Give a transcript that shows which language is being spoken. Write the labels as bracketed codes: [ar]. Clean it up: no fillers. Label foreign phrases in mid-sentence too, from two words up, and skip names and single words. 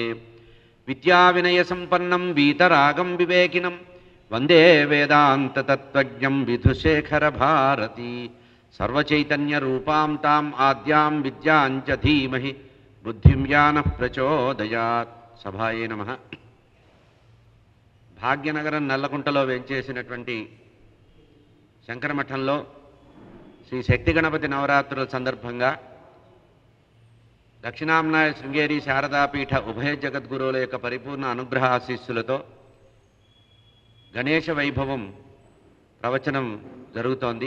[sa] विद्याविनयसम्पन्नं वीतरागं विवेकिनं वन्दे वेदान्ततत्त्वज्ञं विधुशेखरभारती। सर्वचैतन्यरूपां ताम् आद्यां विद्यां च धीमहि बुद्धिं यानः प्रचोदयात्। सभाये नमः। [te] భాగ్యనగరం నల్లకుంటలో వెంచేసినటువంటి శంకరమఠంలో శ్రీ శక్తి గణపతి నవరాత్రుల సందర్భంగా దక్షిణాంనాయ శృంగేరి శారదాపీఠ ఉభయ జగద్గురువుల యొక్క పరిపూర్ణ అనుగ్రహ ఆశీస్సులతో గణేశ వైభవం ప్రవచనం జరుగుతోంది.